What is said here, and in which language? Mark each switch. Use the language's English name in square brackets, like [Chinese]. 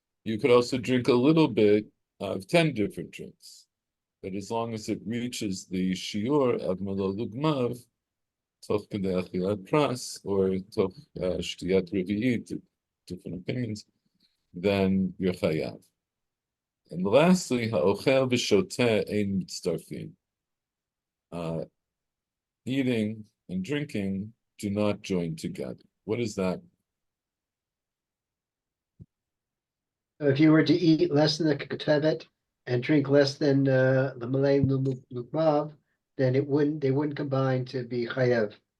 [English] You could also drink a little bit of 10 different drinks. But as long as it reaches the shiur of melolugmav, [Hebrew] toch kedei achilat pras, [English] or [Hebrew] toch shtiyat revi'it, [English] different opinions, then you're chayav. [Hebrew] And lastly, ha'ochel v'shoteh ein mitztarfin. [English] Eating and drinking do not join together. What is that? If you were to eat less than the kotevet and drink less than the malay lukmav, then they wouldn't combine to be chayav.